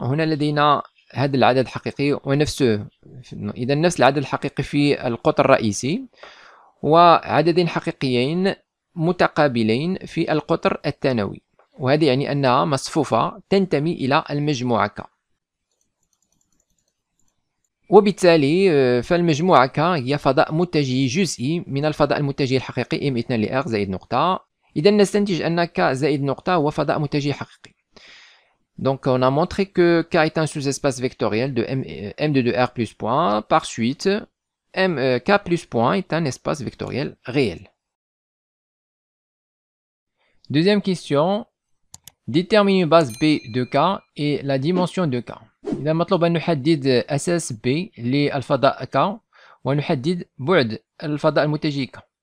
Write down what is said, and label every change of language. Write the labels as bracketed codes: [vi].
[ar] هنا لدينا هذا العدد الحقيقي ونفسه، إذا نفس العدد الحقيقي في القطر الرئيسي وعددين حقيقيين متقابلين في القطر الثانوي، وهذا يعني أنها مصفوفة تنتمي إلى المجموعة K. وبالتالي فالمجموعة K هي فضاء متجه جزئي من الفضاء المتجه الحقيقي M2 لR زائد نقطة. إذا نستنتج أن K زائد نقطة هو فضاء متجه حقيقي. [fr] Donc on a montré que K est un sous-espace vectoriel de M de 2R plus point. Par suite, K plus point est un espace vectoriel réel. Deuxième question. Détermine une base B de K et la dimension de K. [ar] إذا مطلوب أن نحدد أساس B للفضاء K ونحدد بعد الفضاء المتجه K.